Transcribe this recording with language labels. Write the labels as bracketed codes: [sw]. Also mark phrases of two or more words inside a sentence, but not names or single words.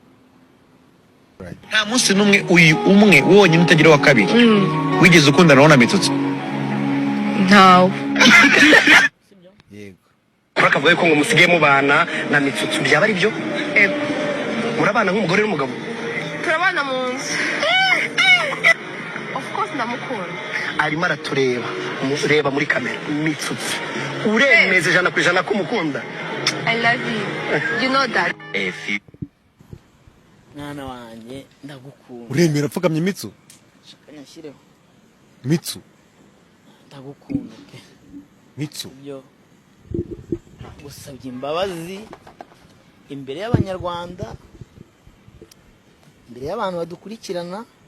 [rw] Nta munsi numwe uyu umwe wonyine utagira wa kabiri wigeze ukundana na Mitsutsu? Ntawe. Yego. Bakavuga ko ngo musigaye mubana na Mitsutsu, byaba ari byo? Ego. Murabana nk'umugore n'umugabo? Turabana mu nzu. [en] Of course [rw] ndamukunda. Arimo aratureba, reba muri kamera. Mitsutsu uremeze 100% ko umukunda? [en] I love you. You know that. [rw] Mwana wanjye ndagukunda. Uremera pfukamye Mitsu? Shaka nyashyireho. Mitsu Ndagukunda ke. Mitsu Byo gusabye imbabazi imbere y'Abanyarwanda, imbere y'abantu badukurikirana.